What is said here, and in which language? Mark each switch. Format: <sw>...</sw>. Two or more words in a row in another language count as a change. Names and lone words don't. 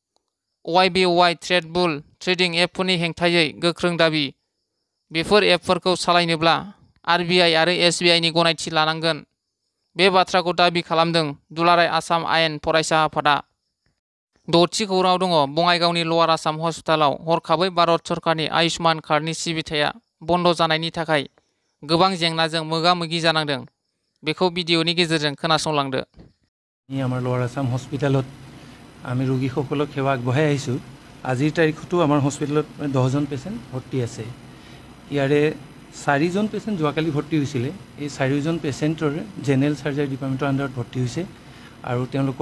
<brx>YBY ट्रेड बुल ट्रेडिं एपफोरनि हेंथायै गोख्रों दाबि बेफोर एपफोरखौ सालायनोब्ला RBI आरो SBI नि गनायथि लानांगोन बे बाथ्राखौ दाबि खालामदों दुलाराय आसाम आयेन फरायसा आफादा द'थि खौराङाव दङ बङाइगावनि लवार आसाम हस्पिटालाव हरखाबै भारत सरकारनि आयुष्मान कार्डनि सिबिथाया बन्द जानायनि थाखाय गोबां जेंनाजों मोगा मोगि जानांदों बेखौ भिडिअनि गेजेरजों खोनासंलांदो</brx> <as>আমাৰ লৱাৰ আসাম হস্পিটালত আমি ৰোগীসকলক সেৱা আগবঢ়াই আহিছোঁ আজিৰ তাৰিখতো আমাৰ হস্পিটালত 10জন পেচেণ্ট ভৰ্তি আছে ইয়াৰে 4জন পেচেণ্ট যোৱাকালি ভৰ্তি হৈছিলে এই 4জন পেচেণ্টৰ</as> <en>general surgery department</en> <as>আণ্ডাৰত ভৰ্তি হৈছে আৰু তেওঁলোকৰ</as>